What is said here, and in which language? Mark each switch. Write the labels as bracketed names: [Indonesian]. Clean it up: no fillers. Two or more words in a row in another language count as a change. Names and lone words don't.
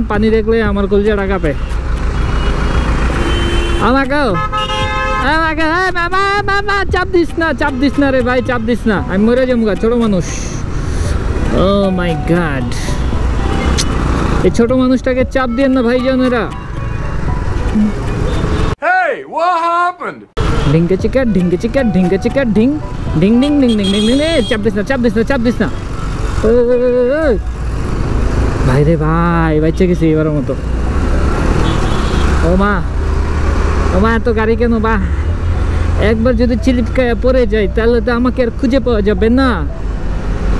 [Bangla] পানি দেখলে আমার কলজাটা কাঁপে। আমাকেও চাপ দিস না রে ভাই, চাপ দিস না, আমি মরে যাবো, ছোট মানুষ। [English] oh my god, [Bangla] এই ছোট মানুষটাকে চাপ দিয়ে না ভাই জানেরা। [English] Hey, what happened? ঢিঙ্কে চিকা ঢিঙ্কে চিকা ঢিঙ্কে চিকা ঢিং ঢিং ঢিং ঢিং ঢিং ঢিং ঢিং। [Bangla] চাপ দিস না, চাপ দিস না, চাপ দিস না ভাই রে ভাই, বাচ্চা গেছি এবারের মতো। ও মা এত গাড়ি কেন বা? একবার যদি চিলিপকায় পড়ে যায় তাহলে তো আমাকে আর খুঁজে পাওয়া যাবে না।